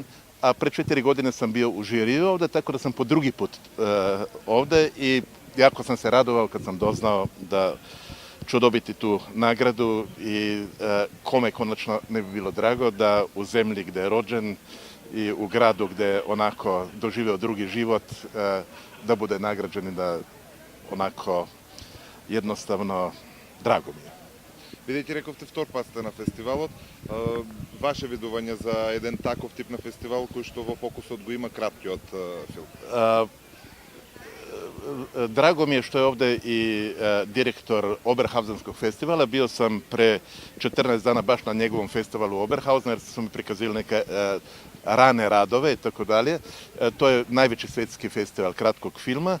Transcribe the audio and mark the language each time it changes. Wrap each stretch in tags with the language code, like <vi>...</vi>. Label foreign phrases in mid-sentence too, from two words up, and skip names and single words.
<sr>A pre 4 godine sam bio u žiriju ovde, tako da sam po drugi put ovde i jako sam se radovao kad sam doznao da ću dobiti tu nagradu i kome konačno ne bi bilo drago da u zemlji gde je rođen i u gradu gde je onako doživeo drugi život da bude nagrađen i da onako jednostavno drago mi je.</sr> <mk>Бидејќи рековте втор пат сте на фестивалот, ваше видување за еден таков тип на фестивал кој што во фокусот го има краткиот филм?</mk> <sr>Drago mi je što je ovde i direktor Oberhausenskog festivala. Bio sam pre 14 dana baš na njegovom festivalu u Oberhausen, jer su mi prikazili neke rane radove i tako dalje. To je najveći svetski festival kratkog filma.</sr>